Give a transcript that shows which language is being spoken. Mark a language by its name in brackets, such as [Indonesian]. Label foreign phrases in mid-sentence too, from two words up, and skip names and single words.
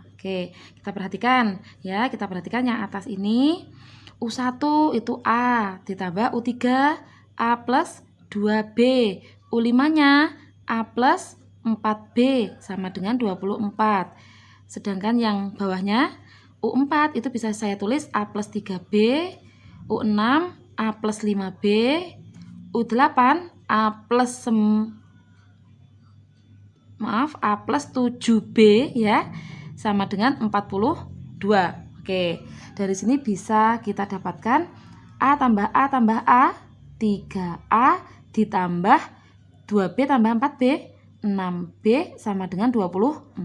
[Indonesian] Oke, kita perhatikan ya, kita perhatikan yang atas ini. U1 itu A ditambah U3 A plus 2B, U5-nya A plus 4B sama dengan 24. Sedangkan yang bawahnya U4 itu bisa saya tulis A plus 3B, U6 A plus 5B, U8 A plus A plus 7B ya, sama dengan 42. Oke, dari sini bisa kita dapatkan A tambah A tambah A, 3A ditambah 2B tambah 4B, 6B sama dengan 24.